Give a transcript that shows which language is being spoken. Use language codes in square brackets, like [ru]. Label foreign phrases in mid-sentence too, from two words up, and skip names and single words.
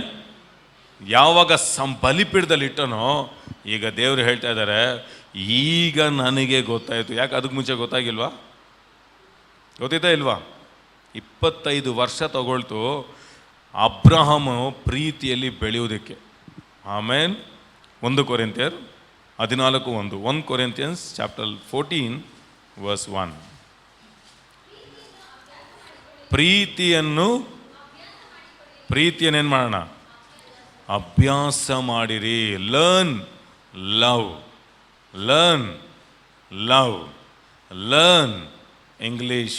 [kn] ಯಾವಾಗ ಬಲಿಪೀಠದಲ್ಲಿ ಇಟ್ಟನೋ, ಈಗ ದೇವರು ಹೇಳ್ತಾ ಇದ್ದಾರೆ, ಈಗ ನನಗೆ ಗೊತ್ತಾಯಿತು. ಯಾಕೆ ಅದಕ್ಕೆ ಮುಂಚೆ ಗೊತ್ತಾಗಿಲ್ವಾ? ಗೊತ್ತಾಯ್ತಾ ಇಲ್ವಾ? 25 ವರ್ಷ ತಗೊಳ್ತು ಅಬ್ರಹಾಮು ಪ್ರೀತಿಯಲ್ಲಿ ಬೆಳೆಯುವುದಕ್ಕೆ. ಆಮೇನ್. 1 ಕೊರಿಂಥಿಯರ್ 14:1, [en] 1 Corinthians chapter 14 verse 1. [kn] ಪ್ರೀತಿಯನ್ನೇನು ಮಾಡೋಣ? ಅಭ್ಯಾಸ ಮಾಡಿರಿ. [en] Learn love, learn love, learn English.